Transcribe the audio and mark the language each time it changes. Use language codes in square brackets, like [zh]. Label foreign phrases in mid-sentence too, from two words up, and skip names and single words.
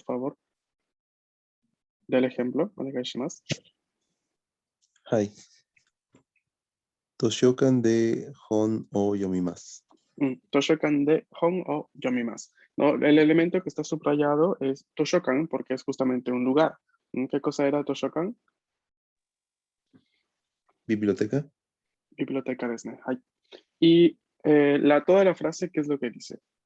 [es] favor, del ejemplo. [ja] Onegaishimasu. はい。図書館で本を読みます。図書館で本を読みます. [es] ¿No? El elemento que está subrayado es Toshokan porque es justamente un lugar. ¿Qué cosa era Toshokan? Biblioteca. Biblioteca [ja] ですね。はい. [es] Y toda la frase, ¿qué es lo que dice?